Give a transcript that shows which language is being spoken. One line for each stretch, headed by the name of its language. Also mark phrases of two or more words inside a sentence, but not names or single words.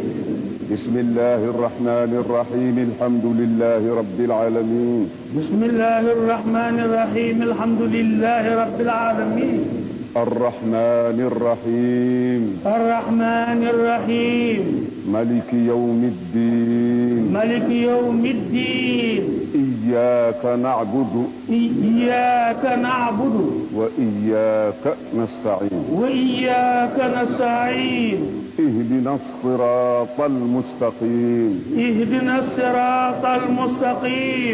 Arabic: بسم الله الرحمن الرحيم الحمد لله رب العالمين. بسم الله الرحمن الرحيم الحمد لله رب العالمين. الرحمن الرحيم. الرحمن الرحيم. مالك يوم الدين. مالك يوم الدين. إياك نعبد. إياك نعبد. وإياك نستعين. وإياك نستعين. اهدنا الصراط المستقيم. اهدنا الصراط المستقيم.